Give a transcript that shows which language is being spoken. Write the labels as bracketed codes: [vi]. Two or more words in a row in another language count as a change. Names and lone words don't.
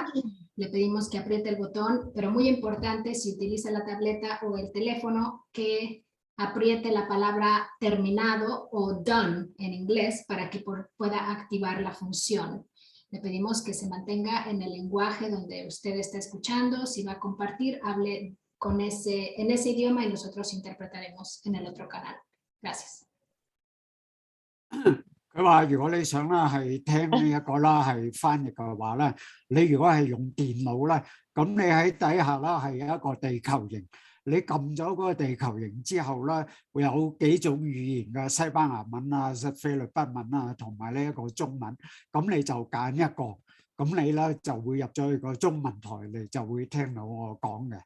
[es] Le pedimos que apriete el botón, pero muy importante si utiliza la tableta o el teléfono que apriete la palabra terminado o done en inglés para que pueda activar la función. Le pedimos que se mantenga en el lenguaje donde usted está escuchando. Si va a compartir, hable en ese idioma y nosotros interpretaremos en el otro canal. Gracias. [yue] 佢話如果你想啦係聽呢一個啦係翻譯嘅話咧，你如果係用電腦咧，咁你喺底下啦係有一個地球形，你撳咗嗰個地球形之後咧，會有幾種語言嘅西班牙文啊、菲律賓文啊，同埋呢一個中文，咁你就揀一個，咁你咧就會入咗去個中文台，你就會聽到我講嘅。